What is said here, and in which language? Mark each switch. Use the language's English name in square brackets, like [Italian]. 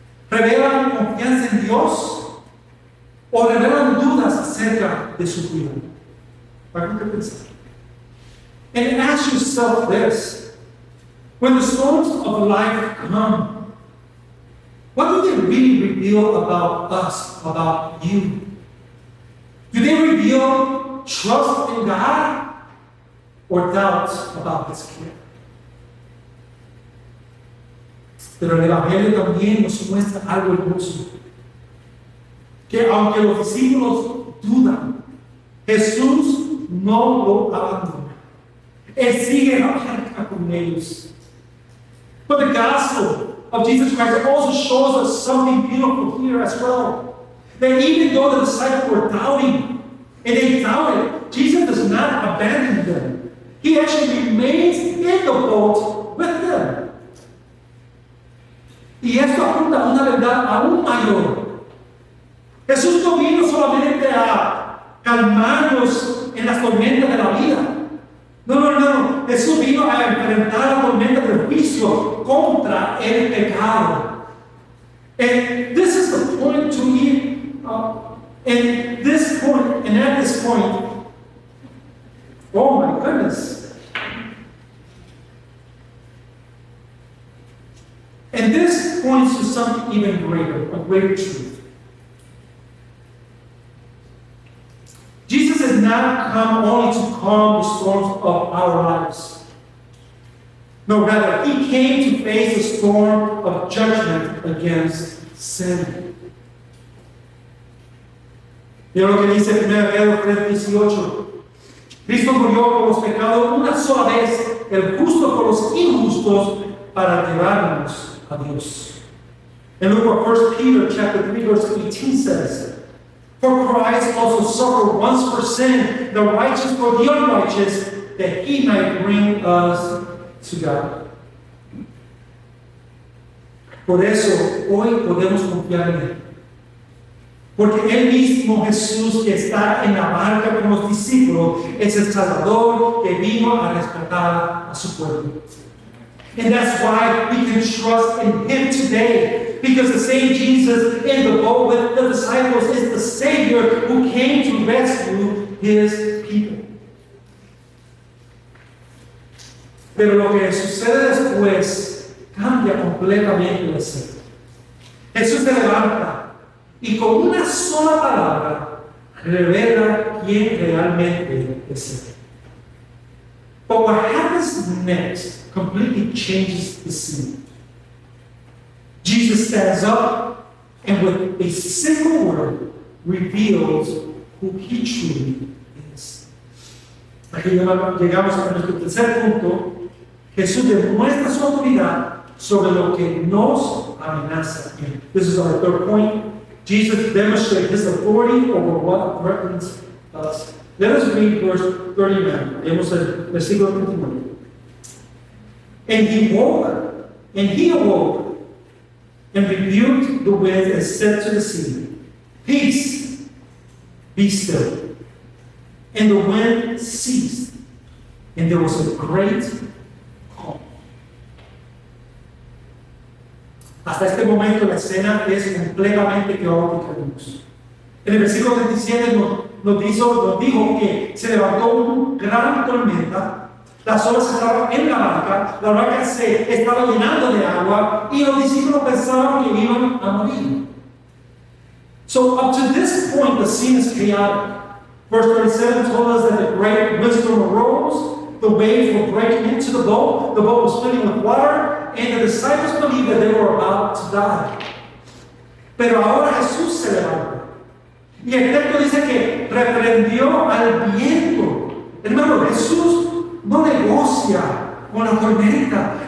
[Spanish] ¿Revelan confianza en Dios? ¿O revelan dudas acerca de su cuidado? ¿Para qué pensar? [English] And ask yourself this: when the storms of life come, what do they really reveal about us, about you? Do they reveal trust in God? or doubts about His care. [Spanish] Pero el Evangelio también nos muestra algo hermoso. Que aunque los discípulos dudan, Jesús no lo abandona. Él sigue la barca con ellos. [English] But the gospel of Jesus Christ also shows us something beautiful here as well. That even though the disciples were doubting, and they doubted, Jesus does not abandon them. He actually remains in the boat with them. [Spanish] Y esto apunta a una verdad aún mayor. Jesús no vino solamente a calmarnos en las tormentas de la vida. No. Jesús vino a enfrentar la tormenta del juicio contra el pecado. [English] And this is the point to eat. And at this point, oh my goodness. And this points to something even greater, a greater truth. Jesus has not come only to calm the storms of our lives. No, rather, He came to face the storm of judgment against sin. [Spanish] Mira lo que dice 1 Pedro 3:18. Cristo murió por los pecados una sola vez, el justo por los injustos, para llevarnos a Dios. [English] And look what 1 Peter chapter 3 verse 18 says. For Christ also suffered once for sin, the righteous for the unrighteous, that He might bring us to God. [Spanish] Por eso hoy podemos confiar en Él. Porque Él mismo, Jesús, que está en la barca con los discípulos, es el Salvador que vino a rescatar a su pueblo. [English] And that's why we can trust in Him today. Because the same Jesus in the boat with the disciples is the Savior who came to rescue His people. [Spanish] Pero lo que sucede después cambia completamente la escena. Jesús se levanta y con una sola palabra revela quién realmente es Él. [English] But what happens next completely changes the scene. Jesus stands up and with a single word reveals who He truly is. [Spanish] Aquí llegamos a nuestro tercer punto. Jesús demuestra su autoridad sobre lo que nos amenaza. [English] This is our third point. Jesus demonstrates His authority over what threatens us. Let us read verse 39. [Spanish] Leemos el versículo 39. [English] And he awoke and rebuked the wind and said to the sea, Peace, be still. And the wind ceased, and there was a great calm. [Spanish] Hasta este momento la escena es completamente caótica, hermanos. En el versículo 37 nos dijo que se levantó una gran tormenta. Las olas estaban en la barca se estaba llenando de agua y los discípulos pensaban que iban a morir. [English] So up to this point, the scene is chaotic. Verse 37 told us that a great windstorm arose, the waves were breaking into the boat was filling with water, and the disciples believed that they were about to die. [Spanish] Pero ahora Jesús se levanta. Y el texto dice que reprendió al viento. Hermano, Jesús no negocia con la tormenta.